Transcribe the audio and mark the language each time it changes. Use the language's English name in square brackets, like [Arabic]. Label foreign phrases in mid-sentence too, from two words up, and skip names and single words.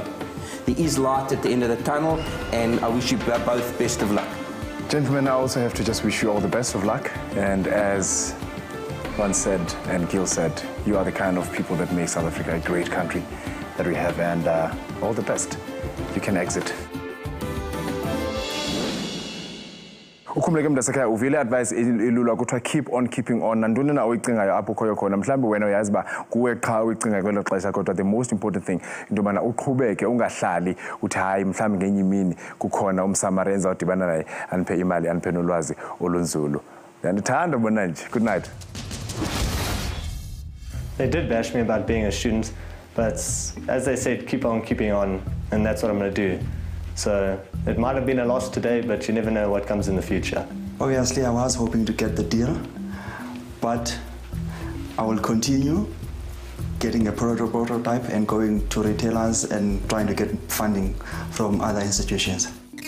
[English] There is light at the end of the tunnel, and I wish you both best of luck. Gentlemen, I also have to just wish you all the best of luck, and as Ron said and Gil said, you are the kind of people that make South Africa a great country that we have, and all the best. You can exit. [Xhosa] Ukhumuleke mntasekhaya uvile advice elula kuthiwa [English] keep on keeping on. [Xhosa] Nantoni na uyicingayo apho khoyo khona mhlawumbi wena uyazi uba kuwe qha uyicinga kwelo xesha, kodwa [English] the most important thing [Xhosa] into yobana uqhubeke ungahlali uthi hayi mhlawumbi ngenye imini kukhona umsamari endizawudibana naye andiphe imali andiphe nolwazi olunzulu. Ndiyandithanda bona nje. [English] Good night. They did bash me about being a student, but as they said, keep on keeping on, and that's what I'm going to do. So it might have been a loss today, but you never know what comes in the future. Obviously, I was hoping to get the deal, but I will continue getting a prototype and going to retailers and trying to get funding from other institutions.